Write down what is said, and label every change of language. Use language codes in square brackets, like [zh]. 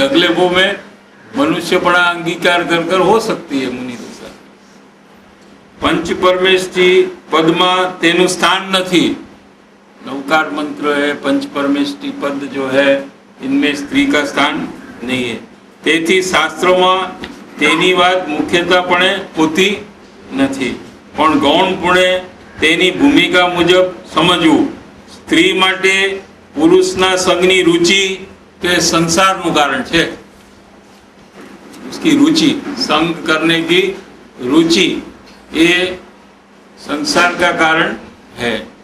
[hi] अगले भव में मनुष्यपना अंगीकार कर कर हो सकती है मुनि दशा. पंच परमेष्ठी पद में तेनु स्थान नहीं. नवकार मंत्र है, पंच परमेष्ठी पद जो है इनमें स्त्री का स्थान नहीं है. [gu] તેથી શાસ્ત્રોમાં તેની વાત મુખ્યતાપણે હોતી નથી, પણ ગૌણપણે તેની ભૂમિકા મુજબ સમજવું. સ્ત્રી માટે પુરુષના સંગની રુચિ તે સંસારનું કારણ છે. [hi] उसकी रुचि, संग करने की रुचि ये संसार का कारण है.